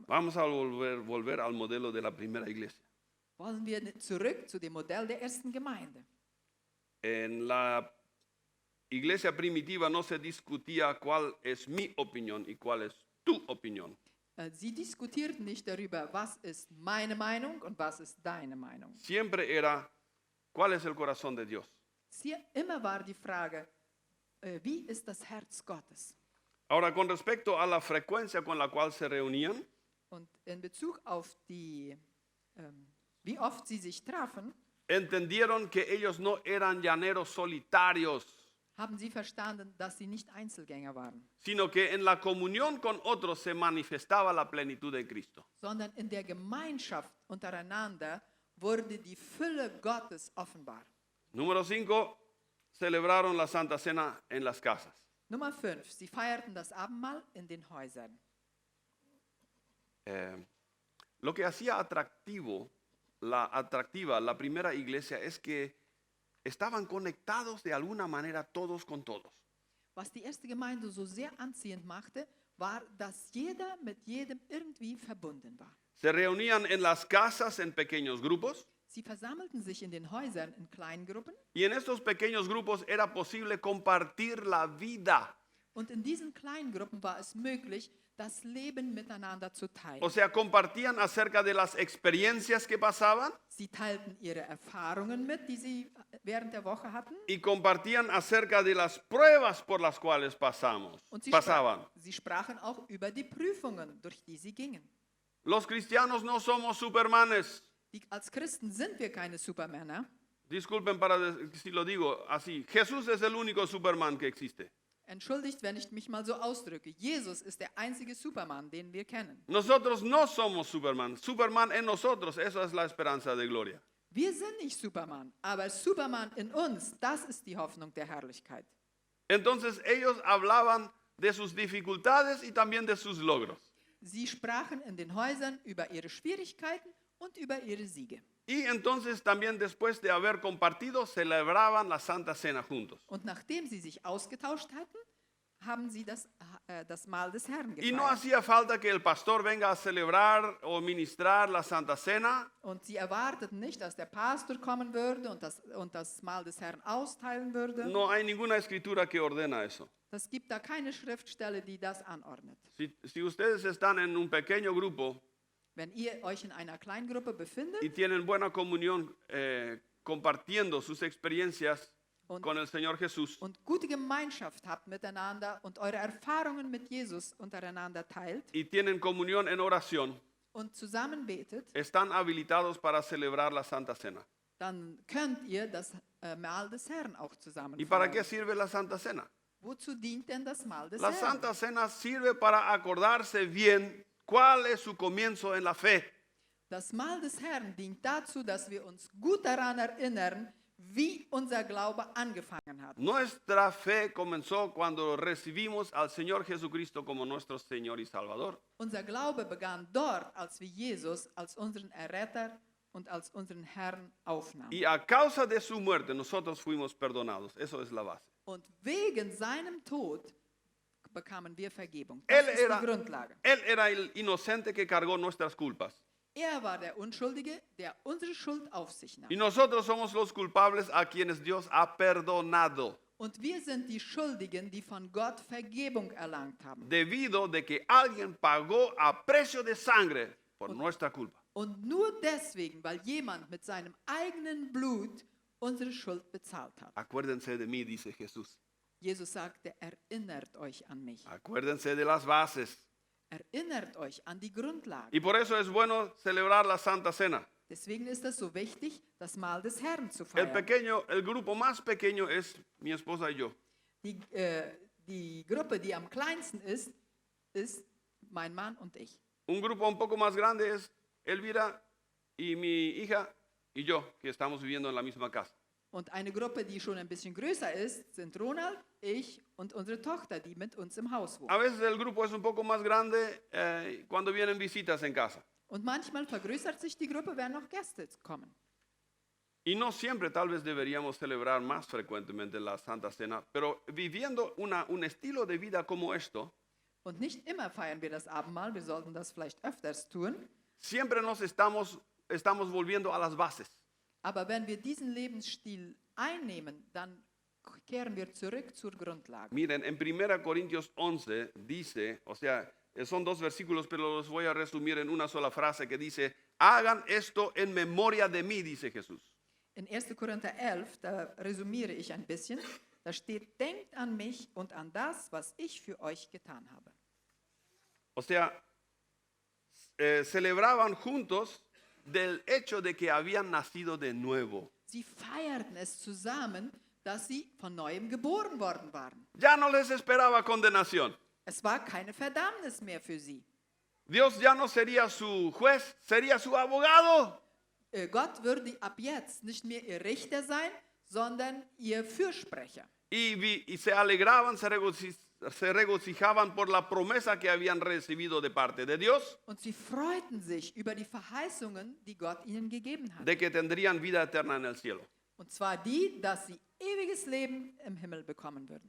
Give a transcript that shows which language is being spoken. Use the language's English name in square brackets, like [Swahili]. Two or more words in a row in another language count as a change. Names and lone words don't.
[Spanish] Vamos a volver al modelo de la primera iglesia. [German] Wollen wir zurück zu dem Modell der ersten Gemeinde. [Spanish] En la iglesia primitiva no se discutía cuál es mi opinión y cuál es tu opinión. [German] Sie diskutierten nicht darüber, was ist meine Meinung und was ist deine Meinung. [Spanish] Siempre era cuál es el corazón de Dios. [German] Immer war die Frage, wie ist das Herz Gottes? [Spanish] Ahora, con respecto a la frecuencia con la cual se reunían, [German] Und in Bezug auf die, wie oft sie sich trafen, [Spanish] entendieron que ellos no eran llaneros solitarios, [German] haben sie verstanden, dass sie nicht Einzelgänger waren, [Spanish] sino que en la comunión con otros se manifestaba la plenitud de Cristo. [German] sondern in der Gemeinschaft untereinander wurde die Fülle Gottes offenbar. [Spanish] Número 5, celebraron la Santa Cena en las casas. [German] Nummer 5. Sie feierten das Abendmahl in den Häusern. [Spanish] Lo que hacía atractiva la primera iglesia es que estaban conectados de alguna manera todos con todos. [German] Was die erste Gemeinde so sehr anziehend machte, war, dass jeder mit jedem irgendwie verbunden war. [Spanish] Se reunían en las casas en pequeños grupos [German] Sie versammelten sich in den Häusern in Kleingruppen [Spanish] y en estos pequeños grupos era posible compartir la vida. [German] und in diesen Kleingruppen war es möglich, das Leben miteinander zu teilen. [Spanish] O sea, compartían acerca de las experiencias que pasaban [German] Sie teilten ihre Erfahrungen mit, die sie während der Woche hatten. [Spanish] y compartían acerca de las pruebas por las cuales [German] Und [Spanish] pasaban. [German] sie sprachen auch über die Prüfungen, durch die sie gingen. [Spanish] Los cristianos no somos supermanes. [German] Als Christen sind wir keine Supermänner. [Spanish] Disculpen si lo digo así. Jesús es el único Superman que existe. [German] Entschuldigt, wenn ich mich mal so ausdrücke. Jesus ist der einzige Superman, den wir kennen. [Spanish] Nosotros no somos Superman. Superman en nosotros, eso es la esperanza de gloria. [German] Wir sind nicht Superman, aber Superman in uns, das ist die Hoffnung der Herrlichkeit. [Spanish] Entonces ellos hablaban de sus dificultades y también de sus logros. [German] Sie sprachen in den Häusern über ihre Schwierigkeiten und über ihre Siege. [Spanish] Y entonces también después de haber compartido, celebraban la Santa Cena juntos. [German] Und nachdem sie sich ausgetauscht hatten, haben sie das Mahl des Herrn [Spanish] Y no [German] gefeiert. [Spanish] hacía falta que el pastor venga a celebrar o ministrar la Santa Cena. [German] Und sie erwarteten nicht, dass der Pastor kommen würde und das Mahl des Herrn austeilen würde. [Spanish] No hay ninguna escritura que ordena eso. [German] Es gibt da keine Schriftstelle, die das anordnet. [Spanish] Si ustedes están en un pequeño grupo [German] Wenn ihr euch in einer Kleingruppe befindet [Spanish] y tienen buena comunión compartiendo sus experiencias, [German] Und- [Spanish] con el Señor Jesús [German] und gute Gemeinschaft habt miteinander und eure Erfahrungen mit Jesus untereinander teilt [Spanish] y tienen comunión en oración, [German] und zusammen betet, [Spanish] están habilitados para celebrar la Santa Cena. [German] dann könnt ihr das Mahl des Herrn auch zusammen [Spanish] ¿Y para [German] feiern. [Spanish] qué sirve la Santa Cena? [German] Wozu dient denn das Mahl des [Spanish] La [German] Herrn? [Spanish] Santa Cena sirve para acordarse bien cuál es su comienzo en la fe. [German] Das Mahl des Herrn dient dazu, dass wir uns gut daran erinnern, wie unser Glaube angefangen hat. [Spanish] Nuestra fe comenzó cuando recibimos al Señor Jesucristo como nuestro Señor y Salvador. [German] Unser Glaube begann dort, als wir Jesus als unseren Erretter und als unseren Herrn aufnahmen. [Spanish] Y a causa de su muerte nosotros fuimos perdonados. Eso es la base. [German] Und wegen seinem Tod bekamen wir Vergebung. Das [Spanish] Él [German] ist [Spanish] era, [German] die Grundlage. [Spanish] él era el inocente que cargó nuestras culpas. [German] Er war der Unschuldige, der unsere Schuld auf sich nahm. [Spanish] Y nosotros somos los culpables a quienes Dios ha perdonado. [German] Und wir sind die Schuldigen, die von Gott Vergebung erlangt haben. [Spanish] Debido de que alguien pagó a precio de sangre por nuestra culpa. [German] Und nur deswegen, weil jemand mit seinem eigenen Blut unsere Schuld bezahlt hat. [Spanish] Acuérdense de mí, dice Jesús. [German] Jesus sagte, erinnert euch an mich. [Spanish] Acuérdense de las bases. [German] Erinnert euch an die Grundlage. [Spanish] Y por eso es bueno celebrar la Santa Cena. [German] Deswegen ist es so wichtig, das Mahl des Herrn zu [Spanish] El [German] feiern. [Spanish] el grupo más pequeño es mi esposa y yo. [German] Die Gruppe, die am kleinsten ist mein Mann und ich. [Spanish] Un grupo un poco más grande es Elvira y mi hija y yo, que estamos viviendo en la misma casa. [German] Und eine Gruppe, die schon ein bisschen größer ist, sind Ronald, ich und unsere Tochter, die mit uns im Haus wohnt. [Spanish] A veces el grupo es un poco más grande cuando vienen visitas en casa. [German] Und manchmal vergrößert sich die Gruppe, wenn noch Gäste kommen. [Spanish] Y no siempre, tal vez deberíamos celebrar más frecuentemente la Santa Cena, pero viviendo un estilo de vida como esto, [German] Und nicht immer feiern wir das Abendmahl, wir sollten das vielleicht öfters tun. [Spanish] siempre nos estamos volviendo a las bases. [German] Aber wenn wir diesen Lebensstil einnehmen, dann kehren wir zurück zur Grundlage. [Spanish] Miren, en 1 Corintios 11 dice, o sea, son dos versículos, pero los voy a resumir en una sola frase que dice, hagan esto en memoria de mí, dice Jesús. [German] In 1. Korinther 11, da resümiere ich ein bisschen, da steht, denkt an mich und an das, was ich für euch getan habe. [Spanish] O sea, celebraban juntos del hecho de que habían nacido de nuevo. [German] Sie feierten es zusammen, dass sie von neuem geboren worden waren. [Spanish] Ya no les esperaba condenación. [German] Es war keine Verdammnis mehr für sie. [Spanish] Dios ya no sería su juez, sería su abogado. [German] Gott würde ab jetzt nicht mehr ihr Richter sein, sondern ihr Fürsprecher. [Spanish] Y se alegraban, se regocijaban por la promesa que habían recibido de parte de Dios, [German] Und sie freuten sich über die Verheißungen, die Gott ihnen gegeben hat. [Spanish] de que tendrían vida eterna en el cielo. [German] Und zwar die, dass sie ewiges Leben im Himmel bekommen würden.